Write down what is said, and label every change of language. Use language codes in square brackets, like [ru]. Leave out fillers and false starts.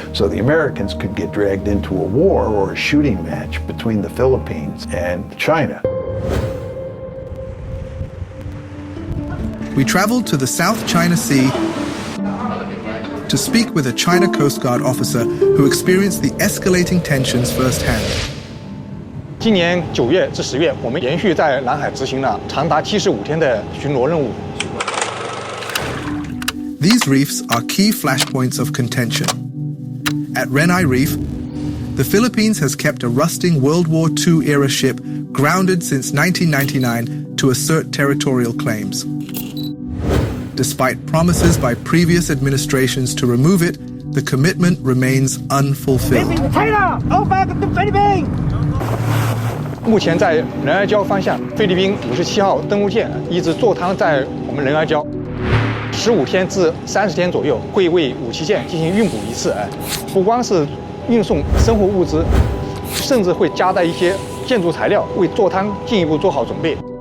[en] So the Americans could get dragged into a war or a shooting match between the Philippines and China. We traveled to the South China Sea to speak with a China Coast Guard officer who experienced the escalating tensions firsthand. [zh] 今年9月至10月，我们连续在南海执行了长达75天的巡逻任务。 [en] These reefs are key flashpoints of contention. At Renai Reef, the Philippines has kept a rusting World War II-era ship grounded since 1999 to assert territorial claims. Despite promises by previous administrations to remove it, the commitment remains unfulfilled. [zh] 目前在仁爱礁方向，菲律宾57号登陆舰一直坐滩在我们仁爱礁，15天至30天左右会为武器舰进行运补一次。不光是运送生活物资，甚至会夹带一些建筑材料，为坐滩进一步做好准备。